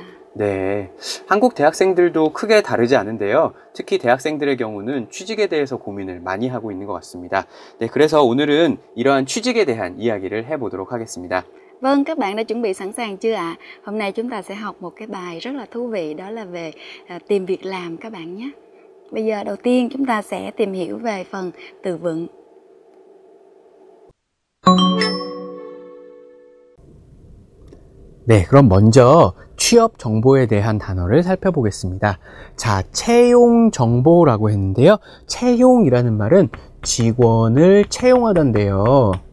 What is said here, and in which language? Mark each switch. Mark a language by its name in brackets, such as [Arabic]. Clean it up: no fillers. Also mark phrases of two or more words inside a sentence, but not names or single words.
[Korean] 네, 한국 대학생들도 크게 다르지 않은데요. 특히 대학생들의 경우는 취직에 대해서 고민을 많이 하고 있는 것 같습니다. 네, 그래서 오늘은 이러한 취직에 대한 이야기를 해보도록 하겠습니다. [Vietnamese] Vâng, các bạn đã chuẩn bị sẵn sàng chưa ạ? Hôm nay chúng ta sẽ học một cái bài rất là thú vị, đó là về tìm việc làm các bạn nhé. Bây giờ đầu tiên chúng ta sẽ tìm hiểu về phần từ vựng. [Korean] 네, 그럼 먼저 취업 정보에 대한 단어를 살펴보겠습니다. 자, 채용 정보라고 했는데요. 채용이라는 말은 직원을 채용하던데요.